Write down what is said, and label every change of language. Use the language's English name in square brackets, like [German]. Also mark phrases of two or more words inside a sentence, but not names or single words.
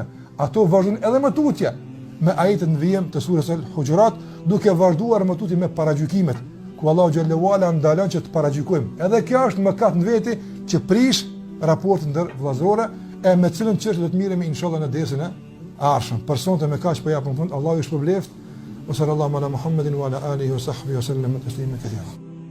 [Albanian] Ato vazhdojnë edhe më tutje me ajetet në vijim të surës Al-Hujurat, duke vazhduar më tutje me paragjykimet, ku [Arabic] الله جل وعلا [Albanian] ndalon që të paragjykojmë. Edhe kjo është mëkat në veti që prish raportin ndër vëllazërorë, e me cilën çështë do të miremi inshallah në dersën e ardhshëm. Për sonte me kaq po japim fund. Allahu ju shpëbleft. [Arabic] صلى الله على محمد وعلى آله وصحبه وسلم تسليما كثيرا.